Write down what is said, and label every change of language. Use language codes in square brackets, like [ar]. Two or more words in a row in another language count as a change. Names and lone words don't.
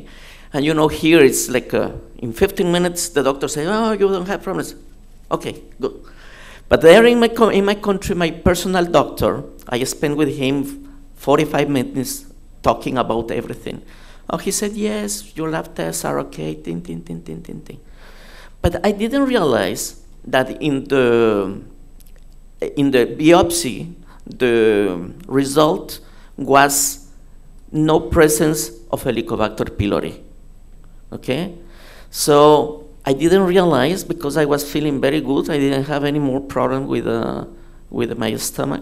[en] And you know, here it's like in 15 minutes, the doctor says, oh, you don't have problems. Okay, good. But there in my country, my personal doctor, I spent with him 45 minutes talking about everything. Oh, he said, yes, your lab tests are okay, ting, ting, ting, ting, ting, ting. But I didn't realize that in the biopsy, the result was no presence of Helicobacter pylori, okay? So I didn't realize because I was feeling very good, I didn't have any more problem with my stomach.